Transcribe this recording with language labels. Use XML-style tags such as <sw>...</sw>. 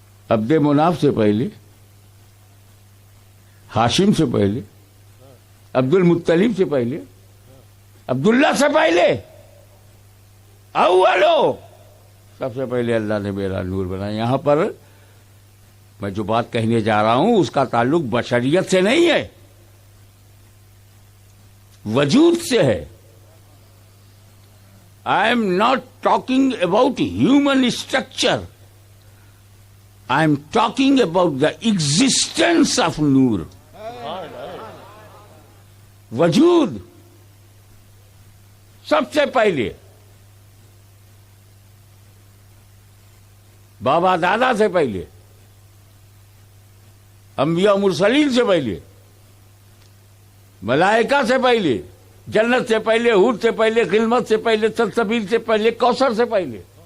<ur>عبد مناف سے پہلے، ہاشم سے پہلے، عبد المطلب سے پہلے، عبداللہ سے پہلے، اولو، سب سے پہلے اللہ نے میرا نور بنایا۔ یہاں پر میں جو بات کہنے جا رہا ہوں اس کا تعلق بشریت سے نہیں ہے، وجود سے ہے۔</ur> <en>I am not talking about human structure. I am talking about the existence of Noor.</en> <ur>وجود سب سے پہلے، بابا دادا سے پہلے، انبیاء مرسلین سے پہلے، ملائکہ سے پہلے، جنت سے پہلے، حور سے پہلے، خلمت سے پہلے، سلسبیل سے پہلے، کوثر سے پہلے۔</ur>